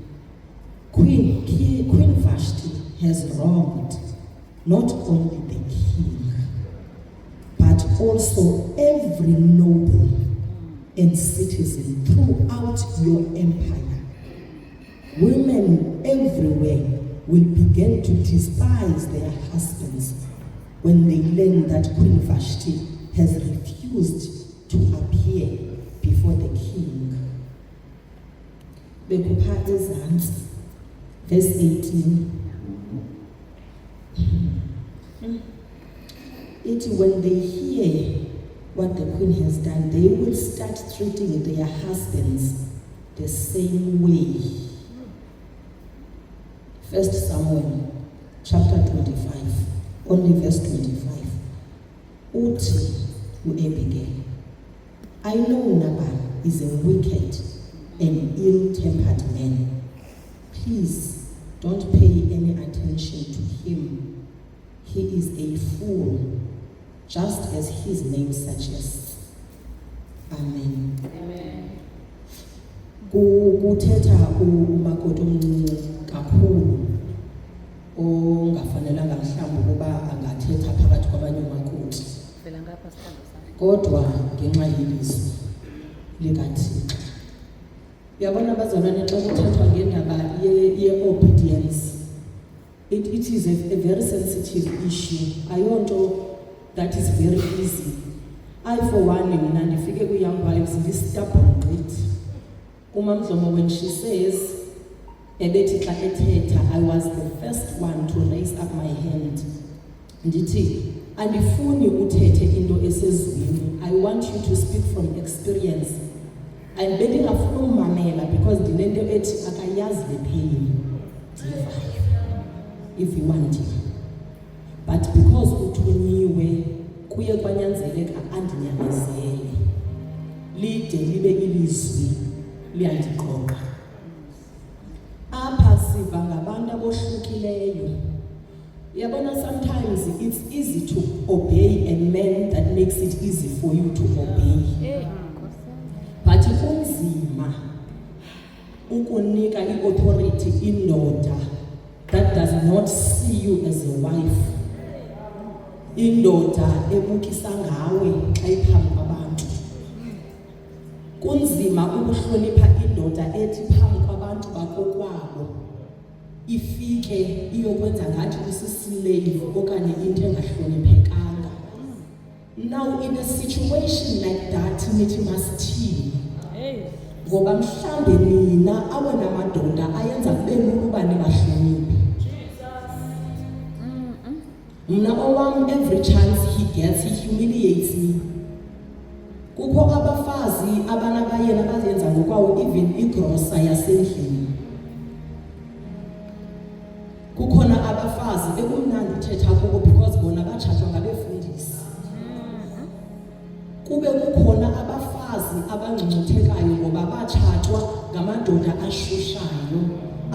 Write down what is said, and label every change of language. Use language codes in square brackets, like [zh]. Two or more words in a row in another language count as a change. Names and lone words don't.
[en] Queen Vashti has wronged not only the king, but also every noble and citizen throughout your empire. Women everywhere will begin to despise their husbands when they learn that Queen Vashti has refused to appear before the king. [xh] Bekupha ezantsi, [en] verse 18. When they hear what the queen has done, they will start treating their husbands the same way. 1 Samuel chapter 25, only verse 25. Uthi u-Abigail, I know Nabal is a wicked and ill-tempered man. Please don't pay any attention to him. He is a fool, just as his name suggests. Amen. Amen. [xh] Kuthetha umakoti omncinci kakhulu ongafanelanga mhlawumbi ukuba angathetha phakathi kwabanye umakoti. Vela ngapha sithando sami. Kodwa ngenxa yelizwi likaThixo. Uyabona bazalwane xa kuthethwa ngendaba ye-obedience, [en] it is a very sensitive issue. Ayonto that is very easy. I for one [xh] mina ndifike ku-Young Wives ndi-stubborn gqithi. Umamdlomo [en] when she says [xh] ebethi xa ethetha, [en] I was the first one to raise up my hand. [xh] Ndithi andifuni uthethe into esezweni. [en] I want you to speak from experience. [xh] And bendingafuna umamela because ndinento ethi akayazi le pain. [en] If you want it. But because [xh] uthunyiwe kuye kwanyanzeleka andinyamezele. Lide libe ilizwi liyandiqoqa. Apha siva ngabantu abohlukileyo. Yabona, [en] sometimes it's easy to obey a man that makes it easy for you to obey. But [xh] kunzima ukunika i-authority indoda [en] that does not see you as a wife. [xh] Indoda ebukisa ngawe xa iphambi kwabantu. Kunzima ukuhlonipha indoda ethi phambi kwabantu bakokwabo ifike iyokwenza ngathi usislave okanye into engahloniphekanga. [en] Now in a situation like that [xh] nithi masithini? Ngoba mhlambe nina awona madoda ayenza kube lula uba ningahloniphi. Mna owam [en] every chance he gets, he humiliates me. [xh] Kukho abafazi abanabayena abayenza ngokwawo even igrosa yasendlini. Kukhona abafazi ekumnandi uthetha kubo because bona batshatshwa ngabefundisi. Kube kukhona abafazi abangcungcuthekayo ngoba batshatshwa ngamadoda ashushayo.